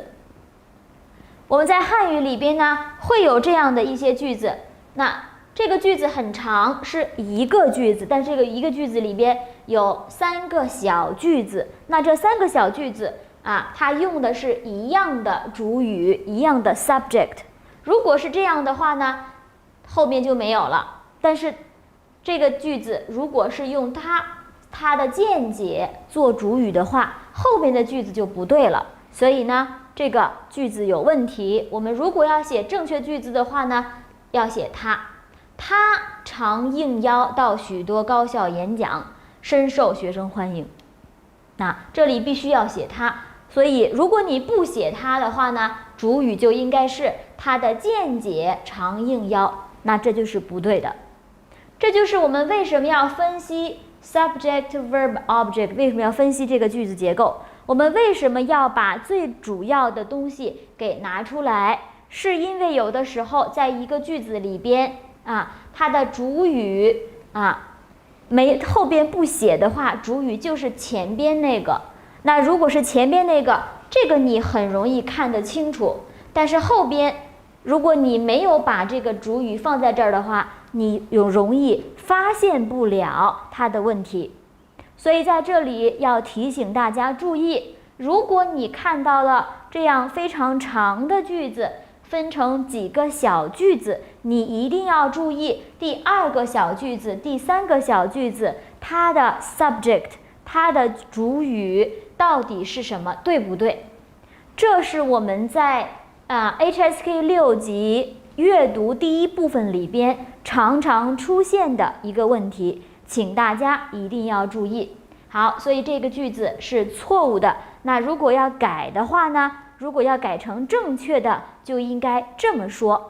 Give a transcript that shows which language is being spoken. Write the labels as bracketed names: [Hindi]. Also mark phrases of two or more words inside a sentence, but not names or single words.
[Chinese] 我们在漢語裡邊呢會有這樣的一些句子，那這個句子很長，是一個句子，但這個一個句子裡邊有3個小句子。那這3個小句子啊，它用的是一樣的主語，一樣的 subject。如果是這樣的話呢，後面就沒有了。但是這個句子如果是用它的見解做主語的話，後面的句子就不對了。所以呢，這個句子有問題。我們如果要寫正確句子的話呢，要寫他常應邀到許多高校演講，深受學生歡迎。那這裡必須要寫他，所以如果你不寫他的話呢，主語就應該是他的見解常應邀，那這就是不對的。這就是我們為什麼要分析 [English] subject verb object， [Chinese] 為什麼要分析這個句子結構，我們為什麼要把最主要的東西給拿出來，是因為有的時候在一個句子裡邊啊，它的主語啊後邊不寫的話，主語就是前邊那個。那如果是前邊那個，這個你很容易看得清楚，但是後邊如果你沒有把這個主語放在這兒的話，你又容易發現不了它的問題。所以在這裡要提醒大家注意，如果你看到了這樣非常長的句子分成幾個小句子，你一定要注意第2個小句子、第3個小句子它的 subject， 它的主語到底是什麼，對不對？這是我們在 HSK 6 級閱讀第1部分裡邊常常出現的一個問題，請大家一定要注意。好，所以這個句子是錯誤的。那如果要改的話呢，如果要改成正確的，就應該這麼說。